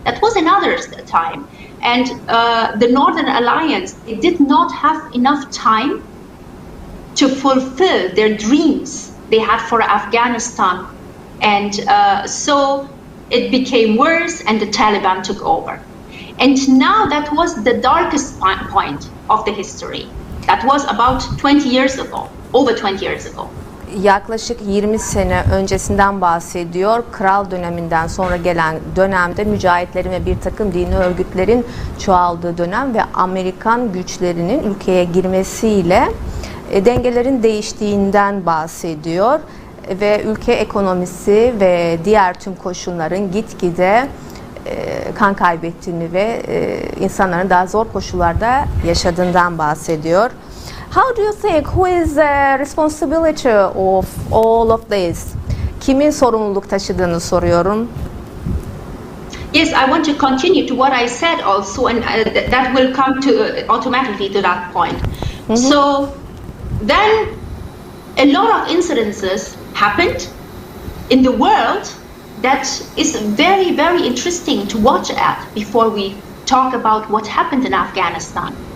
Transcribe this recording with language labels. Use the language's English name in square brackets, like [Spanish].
[English] That was another time. And the Northern Alliance, they did not have enough time to fulfill their dreams they had for Afghanistan. And so it became worse and the Taliban took over. And now that was the darkest point of the history. That was about 20 years ago, over 20 years ago. [Turkish] Yaklaşık 20 sene öncesinden bahsediyor. Kral döneminden sonra gelen dönemde mücahitlerin ve bir takım dini örgütlerin çoğaldığı dönem ve Amerikan güçlerinin ülkeye girmesiyle dengelerin değiştiğinden bahsediyor. Ve ülke ekonomisi ve diğer tüm koşulların gitgide kan kaybettiğini ve insanların daha zor koşullarda yaşadığından bahsediyor. [English] How do you think, who is the responsibility of all of this? [Turkish] Kimin sorumluluk taşıdığını soruyorum. [English] Yes, I want to continue to what I said also, and that will come to automatically to that point. So then a lot of incidences happened in the world that is very, very interesting to watch at before we talk about what happened in Afghanistan.